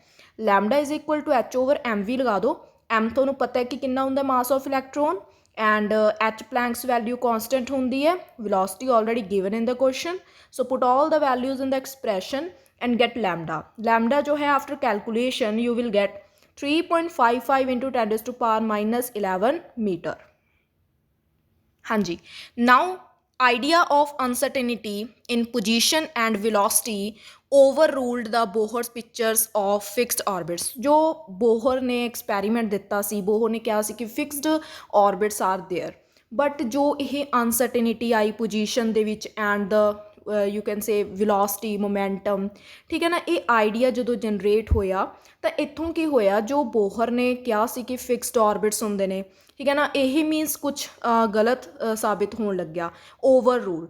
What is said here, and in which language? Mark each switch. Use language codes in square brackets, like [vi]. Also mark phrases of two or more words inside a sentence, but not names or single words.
[en] lambda is equal to h/mv [pa] ਲਗਾ ਦਿਓ। m ਤੁਹਾਨੂੰ ਪਤਾ ਹੈ ਕਿ ਕਿੰਨਾ ਹੁੰਦਾ [en] mass of electron, and h Planck's value constant [pa] ਹੁੰਦੀ ਹੈ, [en] velocity already given in the question. so put all the values in the expression and get lambda. ਲੈਮਡਾ [pa] ਜੋ ਹੈ [en] after calculation you will get 3.55 into 10⁻11 meter. ਹਾਂਜੀ, ਨਾउ idea of uncertainty in position and velocity overruled the Bohr's pictures of fixed orbits। [pa] ਜੋ ਬੋਹਰ ਨੇ ਐਕਸਪੈਰੀਮੈਂਟ ਦਿੱਤਾ ਸੀ, ਬੋਹਰ ਨੇ ਕਿਹਾ ਸੀ ਕਿ [en] fixed orbits are there, [pa] ਬਟ ਜੋ ਇਹ ਅਨਸਰਟੇਨਿਟੀ ਆਈ ਪੋਜੀਸ਼ਨ ਦੇ ਵਿੱਚ [en] and the you can say velocity momentum, [pa] ਠੀਕ ਹੈ ਨਾ, ਇਹ ਆਈਡੀਆ ਜਦੋਂ ਜਨਰੇਟ ਹੋਇਆ ਤਾਂ ਇੱਥੋਂ ਕੀ ਹੋਇਆ, ਜੋ ਬੋਹਰ ਨੇ ਕਿਹਾ ਸੀ ਕਿ [en] fixed orbits [pa] ਹੁੰਦੇ ਨੇ, ਠੀਕ ਹੈ ਨਾ, ਇਹ ਮੀਨਸ ਕੁਛ ਗਲਤ ਸਾਬਿਤ ਹੋਣ ਲੱਗਿਆ, [en] over rule.